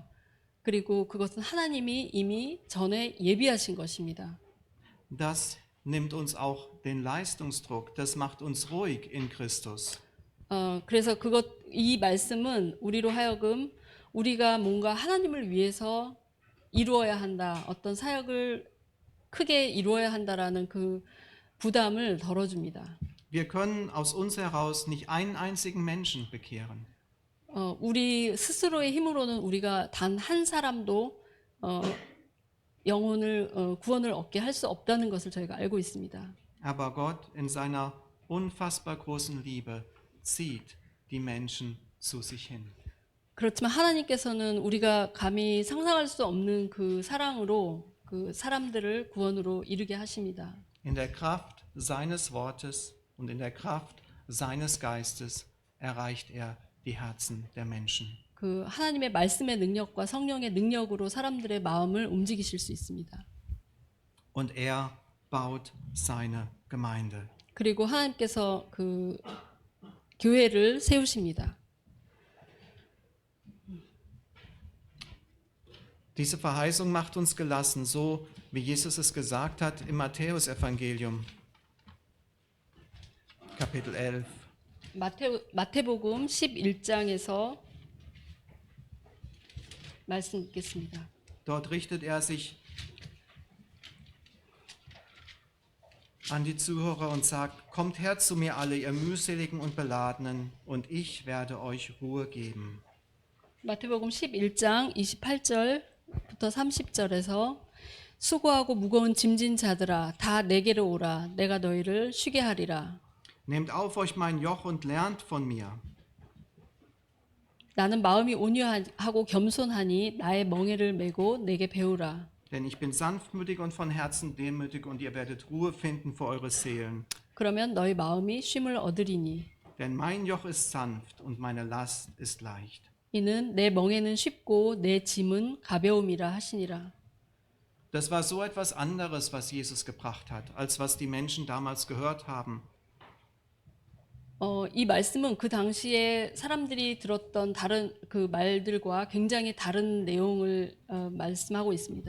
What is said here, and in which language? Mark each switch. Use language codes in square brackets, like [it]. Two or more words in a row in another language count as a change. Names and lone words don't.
[ko] 그리고 그것은 하나님이 이미 전에 예비하신 것입니다. [de] Das nimmt uns auch den Leistungsdruck, das macht uns ruhig in Christus. [ko] 그래서 이 말씀은 우리로 하여금 우리가 뭔가 하나님을 위해서 이루어야 한다, 어떤 사역을 크게 이루어야 한다라는 그 부담을 덜어줍니다. [de] Wir können aus uns heraus nicht einen einzigen Menschen bekehren. [ko] 우리 스스로의 힘으로는 우리가 단 한 사람도 구원을 얻게 할 수 없다는 것을 저희가 알고 있습니다. [de] Aber Gott in seiner unfassbar großen Liebe zieht die Menschen zu sich hin. [ko] 그렇지만 하나님께서는 우리가 감히 상상할 수 없는 그 사랑으로 그 사람들을 구원으로 이르게 하십니다. [de] In der Kraft seines Wortes und in der Kraft seines Geistes erreicht er die Herzen der Menschen. [ko] 그 하나님의 말씀의 능력과 성령의 능력으로 사람들의 마음을 움직이실 수 있습니다. [de] Und er baut seine Gemeinde. [ko] 그리고 하나님께서 그 교회를 세우십니다. [de] Diese Verheißung macht uns gelassen, so wie Jesus es gesagt hat im Matthäusevangelium, Kapitel 11. [ko] 마태복음 11장에서 말씀 읽겠습니다. [de] Dort richtet er sich an die Zuhörer und sagt, kommt her zu mir alle, ihr mühseligen und beladenen, und ich werde euch Ruhe geben. [ko] 마태복음 11장 28절부터 30절에서 수고하고 무거운 짐진 자들아 다 내게로 오라 내가 너희를 쉬게 하리라. [de] Nehmt auf euch mein Joch und lernt von mir. [ko] 나는 마음이 온유하고 겸손하니 나의 멍에를 메고 내게 배우라. [de] Denn ich bin sanftmütig und von Herzen demütig, und ihr werdet Ruhe finden für eure Seelen. [ko] 그러면 너희 마음이 쉼을 얻으리니 [de] Denn mein Joch ist sanft und meine Last ist leicht. [ko] 이는 내 멍에는 쉽고 내 짐은 가벼움이라 하시니라. [de] Das war so etwas anderes, was Jesus gebracht hat, als was die Menschen damals gehört haben. [ko] 이 말씀은 그 당시에 사람들이 들었던 다른 그 말들과 굉장히 다른 내용을 말씀하고 있습니다.